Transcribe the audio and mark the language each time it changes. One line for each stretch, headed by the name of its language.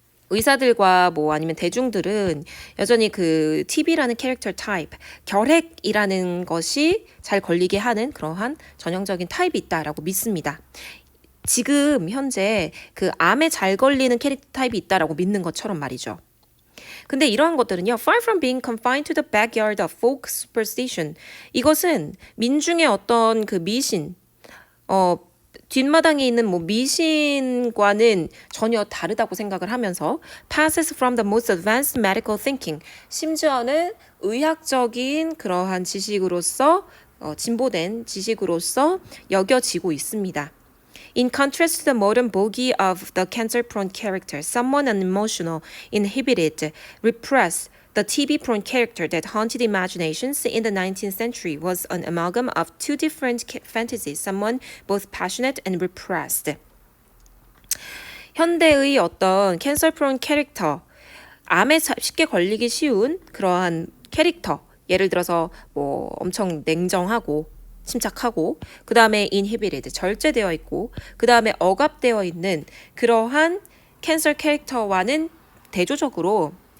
Korean: 의사들과 아니면 대중들은 여전히 그 TB라는 캐릭터 타입, 결핵이라는 것이 잘 걸리게 하는 그러한 전형적인 타입이 있다라고 믿습니다. 지금 현재 그 암에 잘 걸리는 캐릭터 타입이 있다라고 믿는 것처럼 말이죠. 근데 이러한 것들은요,
English: far from being confined to the backyard of folk superstition.
Korean: 이것은 민중의 어떤 그 미신, 뒷마당에 있는 뭐 미신과는 전혀 다르다고 생각을 하면서
English: passes from the most advanced medical thinking.
Korean: 심지어는 의학적인 그러한 지식으로서 진보된 지식으로서 여겨지고 있습니다.
English: In contrast to the modern bogey of the cancer-prone character, someone unemotional, inhibited, repressed, the TB-prone character that haunted imaginations in the 19th century was an amalgam of two different fantasies, someone both passionate and repressed.
Korean: 현대의 어떤 cancer-prone 캐릭터, 암에 쉽게 걸리기 쉬운 그러한 캐릭터, 예를 들어서 뭐 엄청 냉정하고 침착하고 그 다음에
English: inhibited
Korean: 절제되어 있고 그 다음에 억압되어 있는 그러한 캔서 캐릭터와는 대조적으로